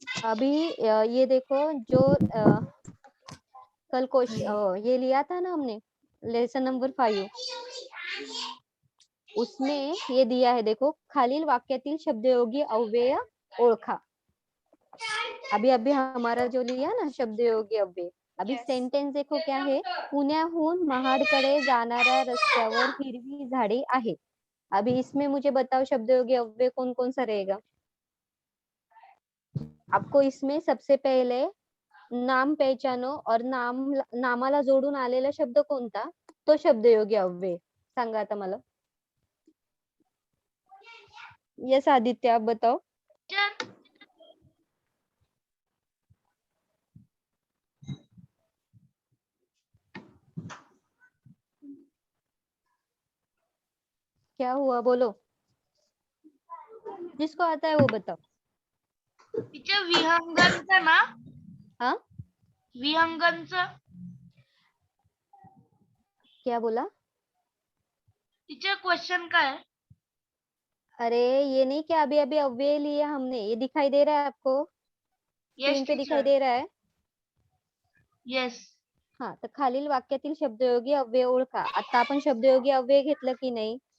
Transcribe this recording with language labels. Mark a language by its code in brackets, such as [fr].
[hi] अभी ये देखो, जो कल ये लिया था ना हमने, लेसन नंबर 5, उसमें ये दिया है, देखो, [mr] खालील वाक्यातील शब्दयोगी अव्यय ओळखा. [hi] अभी हमारा जो लिया ना शब्दयोगी अव्यय, अभी सेंटेंस देखो क्या है, [mr] पुण्याहून महाडकडे जाणाऱ्या रस्त्यावर हिरवी झाडी आहे. [hi] अभी इसमें मुझे बताओ शब्दयोगी अव्यय कौन कौन सा रहेगा. आपको इसमें सबसे पहले नाम पहचानो और [mr] नामाला जोडून आलेला शब्द कोणता, तो शब्दयोगी अव्यय. सांगा आता मला. [hi] यस आदित्य, आप बताओ. क्या हुआ, बोलो. जिसको आता है वो बताओ. [mr] टीचर विहंगमचं ना, [hi] हाँ, [mr] विहंगमचं. [hi] क्या बोला. टीचर क्वेश्चन काय है? अरे ये नहीं, क्या अभी अव्यय लिया हमने, ये दिखाई दे रहा है आपको, [en] yes [hi] स्क्रीन पे दिखाई [en] Teacher. [hi] दे रहा है. [en] Yes. [mr] हा, तर खालील वाक्यातील शब्दयोगी अव्यय ओळखा. आता आपण शब्दयोगी अव्यय घेतलं की नाही,